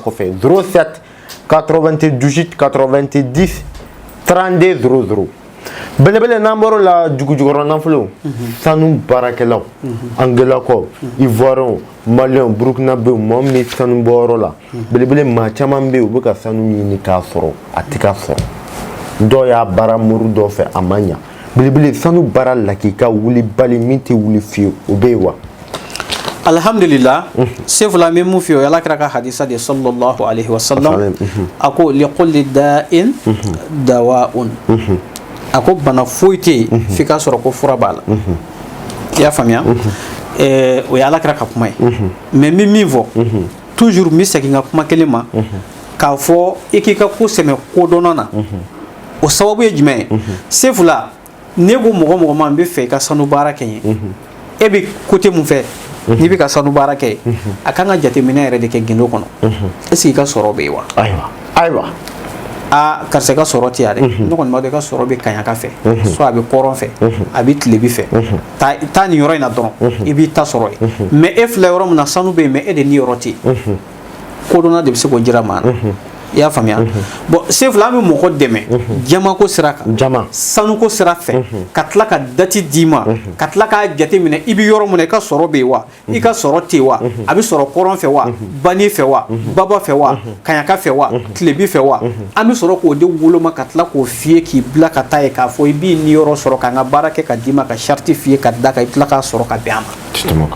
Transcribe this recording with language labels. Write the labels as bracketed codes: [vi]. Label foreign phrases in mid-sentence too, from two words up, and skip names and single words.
[bm] kɔfɛ 07 98 90 32 00 belebele n'an bɔra la jugujugɔrɔ nafolo sanu baarakɛlaw angelakaw [fr] ivoirien malien [bm] burukinabe mɔgɔ min bɛ sanu bɔyɔrɔ la belebele maa caman bɛ yen u bɛ ka sanu ɲini k'a sɔrɔ a tɛ ka sɔrɔ dɔw y'a baara muru dɔ fɛ a ma ɲa belebele sanu baara lakika wulibali min tɛ wuli fiyewu o bɛ yen wa alhamdulillah sefula min mun fi o ala kira ka hadisa de [ar] صلى الله عليه وسلم [bm] a ko [ar] لكل داء دواء [bm] a ko bana foyi tɛ yen f'i ka sɔrɔ ko fura b'a la i y'a faamuya o ye Alakira ka kuma ye mais min fɔ toujours mi segin ka kuma kelen ma k'a fɔ i k'i ka ko sɛmɛ kodɔnna na o sababu ye jumɛn ye sefula ne ko mɔgɔ ma n bɛ fɛ i ka sanu baara kɛ ye e bɛ côté mun fɛ n'i bɛ ka sanu baara kɛ a kan ka jateminɛ yɛrɛ de kɛ gindo kɔnɔ est-ce que i ka sɔrɔ bɛ yen wa ayiwa karisa ka sɔrɔ tɛ yan dɛ ne kɔni b'a dɔn i ka sɔrɔ bɛ kaɲaka fɛ soit a bɛ kɔrɔn fɛ a bɛ tilebi fɛ taa nin yɔrɔ in na dɔrɔn i b'i ta sɔrɔ yen mais e filɛ yɔrɔ min na sanu bɛ yen mais e de ni yɔrɔ tɛ yen kodɔnna de bɛ se k'o jira maa na i y'a faamuya bon sefula an bɛ mɔgɔ dɛmɛ jamako sira kan sanuko sira fɛ ka tila ka dati d'i ma ka tila k'a jateminɛ i bɛ yɔrɔ min na i ka sɔrɔ bɛ yen wa i ka sɔrɔ tɛ yen wa a bɛ sɔrɔ kɔrɔn fɛ wa bani fɛ wa baba fɛ wa kaɲaka fɛ wa tilebi fɛ wa an bɛ sɔrɔ k'o de woloma ka tila k'o f'i ye k'i bila ka taa ye k'a fɔ i b'i ni yɔrɔ sɔrɔ k'an ka baara kɛ ka d'i ma ka sariti f'i ye ka da kan i tila k'a sɔrɔ ka bɛn a ma.